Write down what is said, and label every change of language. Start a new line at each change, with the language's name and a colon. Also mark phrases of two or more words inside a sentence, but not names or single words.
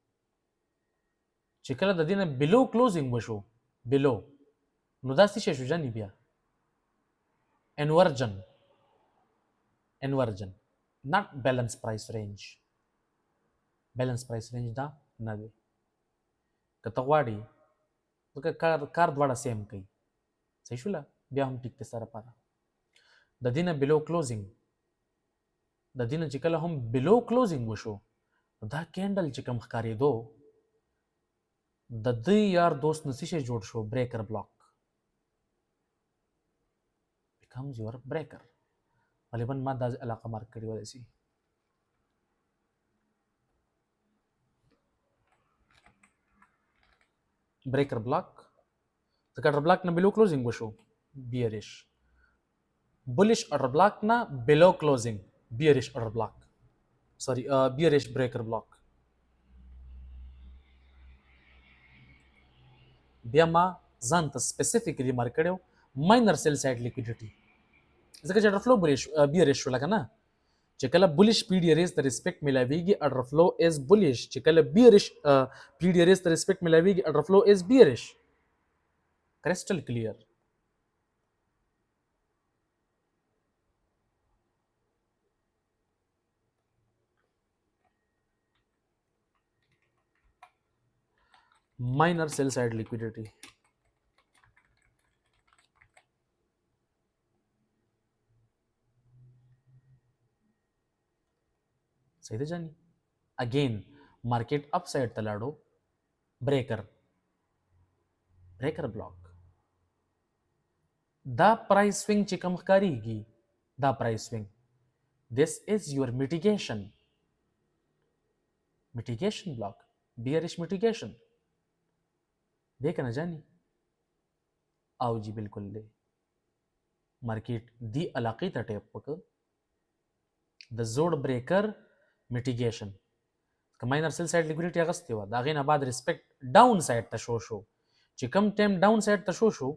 Pashto: چې کله د دې نه
English: below closing
Pashto: وشو بلو نو دا څه شی شو جاني بیا انورجن
English: not balance price range balance price range
Pashto: دا نه دی که ته غواړې ځکه کار دواړه سیم کوي صحیح شوله بیا هم ټیک دی سره پاره د دې نه
English: below closing
Pashto: د دې نه چې کله هم
English: below closing
Pashto: وشو دا کینډل چې کوم ښکارېدو د دې یار دوست نه څه شی جوړ شو
English: breaker block becomes your breaker
Pashto: غالبا ما دا علاقه مارک کړی وای شي
English: breaker block
Pashto: ځکه
English: order block
Pashto: نه
English: below closing
Pashto: وشو
English: bearish bullish order block
Pashto: نه
English: below closing bearish order block sorry bearish breaker block
Pashto: بیا ما ځان ته
English: specifically mark
Pashto: کړو
English: minor sell side liquidity
Pashto: ځکه چې
English: order flow bearish
Pashto: شو لکه نه چې کله
English: bullish PD arrays
Pashto: ته ریسپیکټ ملاویږي
English: order flow is bullish
Pashto: چې کله
English: bearish PD arrays
Pashto: ته ریسپیکټ ملاویږي
English: order flow is bearish crystal clear minor sell side liquidity
Pashto: صحیح ده جانی
English: again market upside
Pashto: ته لاړو
English: breaker block
Pashto: دا
English: price swing
Pashto: چې کم ښکاریږي دا
English: price swing this is your mitigation block bearish mitigation
Urdu: دیکھ نا
Pashto: جانی او جی بالکل دی مارکیٹ دی علاقې ته ټیپ وکړ د زوړ
English: breaker mitigation
Pashto: که
English: minor sell side liquidity
Pashto: اغستې وه د هغې نه بعد
English: respect down side
Pashto: ته شو چې کم ټایم
English: down side
Pashto: ته شو